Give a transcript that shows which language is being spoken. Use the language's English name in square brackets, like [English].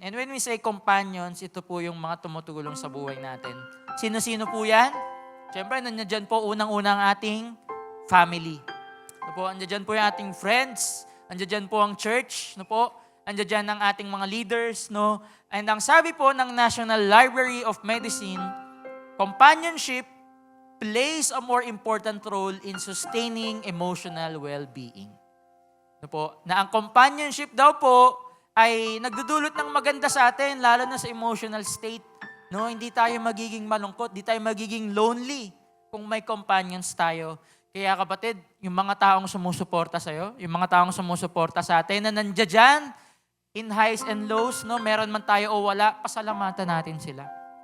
[English] And when we say companions, [Filipino] ito po yung mga tumutulong sa buhay natin. Sino-sino po yan? Siyempre, nandiyan po unang-unang ating family. No po, nandiyan po yung ating friends. Nandiyan po ang church. No po, nandiyan ang ating mga leaders. No? [English] And [Filipino] ang sabi po ng [English] National Library of Medicine, companionship plays a more important role in sustaining emotional well-being. [Filipino] No po, na ang companionship daw po ay nagdudulot ng maganda sa atin, lalo na sa emotional state. No, hindi tayo magiging malungkot, hindi tayo magiging lonely kung may companions tayo. Kaya kapatid, yung mga taong sumusuporta sa iyo, yung mga taong sumusuporta sa atin na nandiyan [English] in highs and lows, [Filipino] no, meron man tayo o wala, pasalamatan natin sila.